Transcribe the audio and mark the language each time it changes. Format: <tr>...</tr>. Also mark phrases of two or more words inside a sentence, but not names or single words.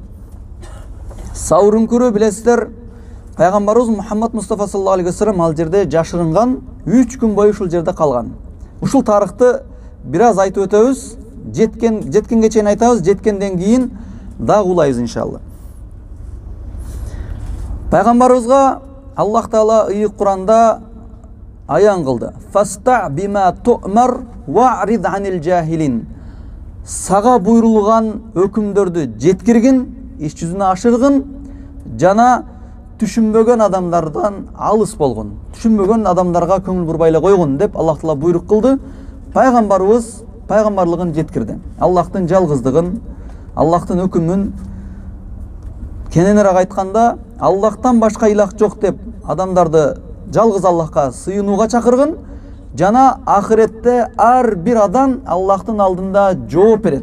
<ky>Саур үңкүрү билесиздер, пайгамбарыбыз Мухаммад Мустафа</ky> <ar>صلى الله عليه وسلم</ar> <ky>ал жерде жашырынган, 3 күн бою ушул жерде калган. Ушул тарыхты бир аз айтып өтөбүз, жеткенге чейин айтабыз, жеткенден кийин дагы улайбыз иншалла. Пайгамбарыбызга Аллах Таала ыйык Куранда аян кылды.</ky> <ar>فاصدع بما تؤمر وأعرض عن الجاهلين.</ar> <ky>Сага буйрулган өкүмдөрдү жеткиргин, иш жүзүнө ашыргын, жана түшүнбөгөн адамдардан алыс болгон. Түшүнбөгөн адамдарга көңүл бурбай эле койгун деп Аллах Таала буйрук кылды. Пайгамбарыбыз пайгамбарлыгын жеткирди. Аллахтын жалгыздыгын, Аллахтын өкүмүн кененирээк айтканда, Аллахтан башка илах жок деп адамдарды жалгыз Аллахка сыйынууга чакыргын, жана ахиретте ар бир адам Аллахтын алдында жооп берет.</ky>